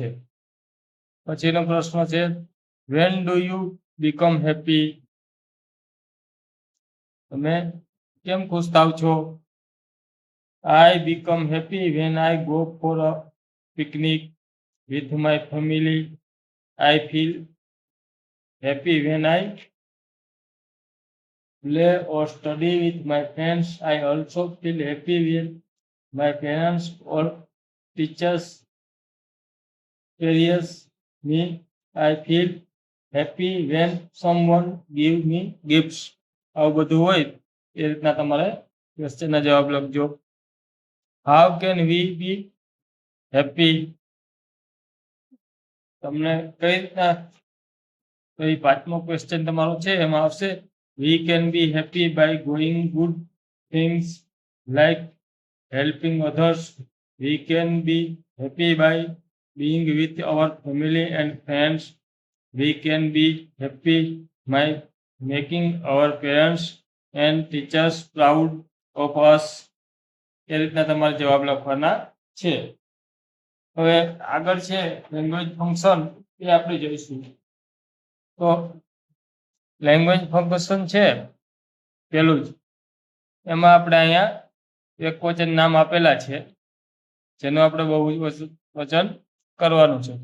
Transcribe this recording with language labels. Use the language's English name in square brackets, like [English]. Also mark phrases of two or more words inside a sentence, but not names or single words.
[Gujarati] પછીનો પ્રશ્ન છે [English] when do you become happy, [Gujarati] તમે કેમ ખુશ થાવ છો? [English] I become happy when I go for a picnic with my family. I feel happy when I play or study with my friends. I also feel happy when my parents or teachers praise me. I feel happy when someone give me gifts. [Gujarati] આવું બધું હોય એ રીતના તમારે ક્વેશ્ચનના જવાબ લખજો. [English] how can we be happy? [Gujarati] તમને કઈ રીતના પાંચમો [English] ક્વેશ્ચન [Gujarati] તમારો છે એમાં આવશે [English] we can be happy by doing good things like helping others. we can be happy by being with our family and friends. We can be happy by making our parents and teachers proud of us. [Gujarati] એ રીતના તમારે જવાબ લખવાના છે. હવે આગળ છે [English] language function, [Gujarati] એ આપણે જોઈશું. તો [English] language function [Gujarati] છે પેલું જ, એમાં આપણે અહીંયા એકવચન નામ આપેલા છે જેનું આપણે બહુવચન કરવાનું છે.